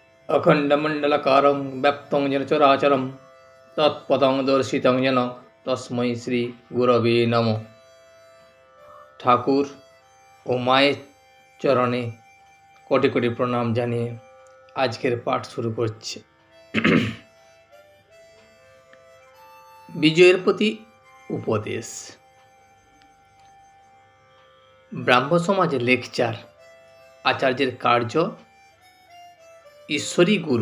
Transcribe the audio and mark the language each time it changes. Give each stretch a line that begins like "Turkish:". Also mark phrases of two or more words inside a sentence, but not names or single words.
Sanskrit: अखण्डमण्डलकारं व्याप्तं येन चराचरं तत्पदं दर्शितं येन तस्मै শ্রী গুরবে নমঃ।
Bangla: ঠাকুর ও মায়ের চরণে কোটি কোটি প্রণাম জানিয়ে আজকের পাঠ শুরু করছি। বিজয়ের প্রতি উপদেশ। ব্রাহ্ম সমাজে লেকচার আচার্যের কার্য, ঈশ্বরী গুরু।